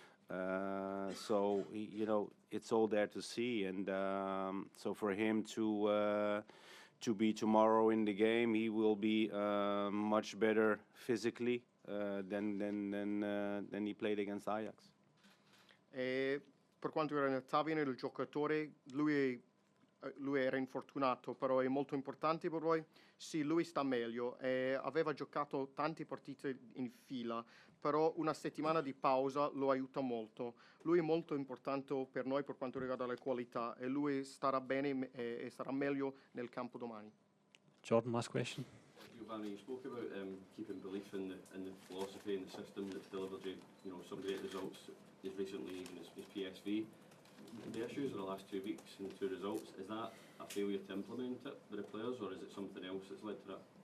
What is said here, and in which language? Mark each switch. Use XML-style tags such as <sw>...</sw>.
<en>So you know, it's all there to see, and so for him to be tomorrow in the game, he will be much better physically than he played against Ajax.</en> <it>Per quanto riguarda Tavernier, il giocatore, lui era infortunato, però è molto importante per voi. Sì, lui sta meglio. Aveva giocato tante partite in fila, però una settimana di pausa lo aiuta molto. Lui è molto importante per noi per quanto riguarda la qualità, e lui starà bene e sarà meglio nel campo domani.</it> <en>Jordan, last question. Giovanni, you spoke about keeping belief in the philosophy and the system that's delivered you know, some great results as recently even as PSV. The issues in the last 2 weeks and the 2 results, is that a failure to implement it by the players, or is it something else that's led to that?</en>